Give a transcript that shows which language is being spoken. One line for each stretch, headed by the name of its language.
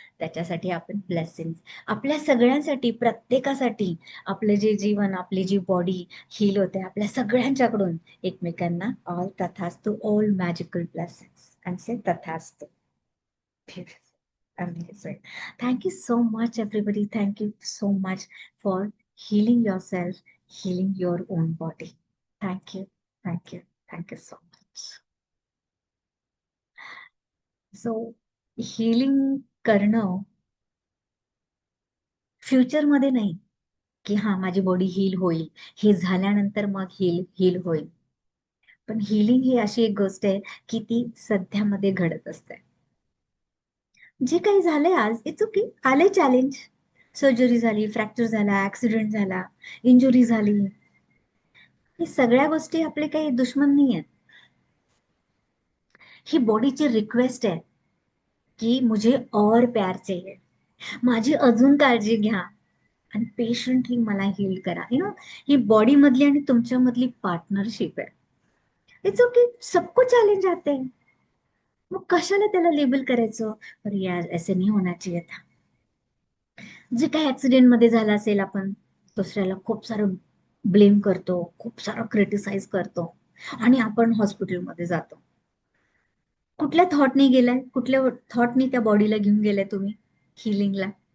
Marathi: त्याच्यासाठी आपण ब्लेसिंग्स आपल्या सगळ्यांसाठी, प्रत्येकासाठी. आपलं जे जीवन, आपली जी बॉडी हील होते आपल्या सगळ्यांच्याकडून एकमेकांना ऑल तथास्तु,
English: all magical blessings and say
Marathi: तथास्तु.
English: Amazing. Thank you so much, everybody. Thank you so much for healing yourself, healing your own body. Thank you. Thank you. Thank you so much.
Marathi: So, healing करणं फ्युचरमध्ये नाही की हा माझी body heal होईल, हे झाल्यानंतर मग हील होईल. पण हिलिंग ही अशी एक गोष्ट आहे की ती सध्यामध्ये घडत असते. जे काही झालंय आज,
English: It's okay.
Marathi: आले चॅलेंज, सर्जरी झाली, फ्रॅक्चर झाला, ऍक्सिडेंट झाला, इंजुरी झाली, हे सगळ्या गोष्टी आपले काही दुश्मन नाही आहेत. ही बॉडीची रिक्वेस्ट आहे की
Hindi: मुझे और प्यार चाहिए,
Marathi: माझी अजून काळजी घ्या आणि पेशंटली मला हील करा.
English: you know,
Marathi: ही बॉडी मधली आणि तुमच्या मधली पार्टनरशिप आहे.
English: it's okay,
Hindi: सबको चॅलेंज आते हैं.
Marathi: मग कशाला त्याला लेबल करायचं,
Hindi: अरे यार ऐसे नहीं होना चाहिए था.
Marathi: जे काही ऍक्सिडेंट मध्ये झालं असेल, आपण दुसऱ्याला खूप सारं ब्लेम करतो, खूप सारं क्रिटिसाइज करतो आणि आपण हॉस्पिटलमध्ये जातो. कुठल्या थॉटनी गेलाय, कुठल्या थॉटनी त्या बॉडीला घेऊन गेलाय तुम्ही हिलिंगला?